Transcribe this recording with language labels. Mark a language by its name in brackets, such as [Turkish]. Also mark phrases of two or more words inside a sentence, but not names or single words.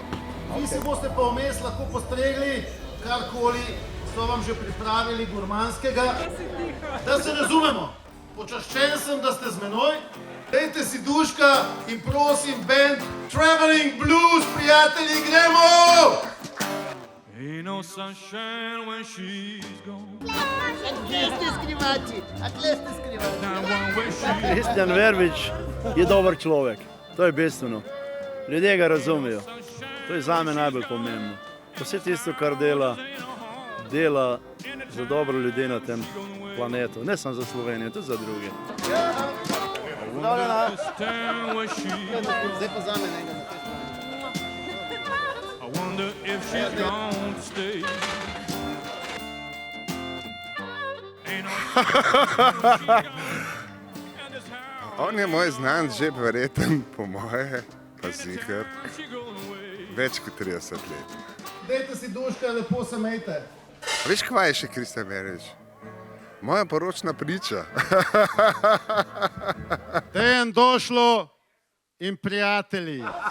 [Slovenian] Vi se boste pa vmes lahko postregli, karkoli so vam že pripravili gurmanskega. Da se razumemo, počaščen sem, da ste z menoj. Dajte si duška in prosim, band Traveling Blues, prijatelji, gremo! [English] Ain't no sunshine when she's gone. [Slovenian] Kje ste skrivači? A kje ste skrivači? [English] Not one where she [Slovenian] Kristjan Verbič je dober človek, to je bistveno. Ljudje ga razumejo, to je zame najbolj pomembno. Vse tisto, kar dela za dobro ljudi na tem planetu, ne samo za Slovenijo, tudi za druge. [English] understand where she. [Slovenian] Zdaj pa zame nekaj. [English] I wonder if she's gone to stay. Ain't no [Slovenian] On je moj znan že verjeten, po moje, pa ziher, več kot 30 let. Dajte si duška, lepo se mejte. Veš, kva je še Kristjan Verbič? Moja poročna priča. Dejan Došlo in prijatelji.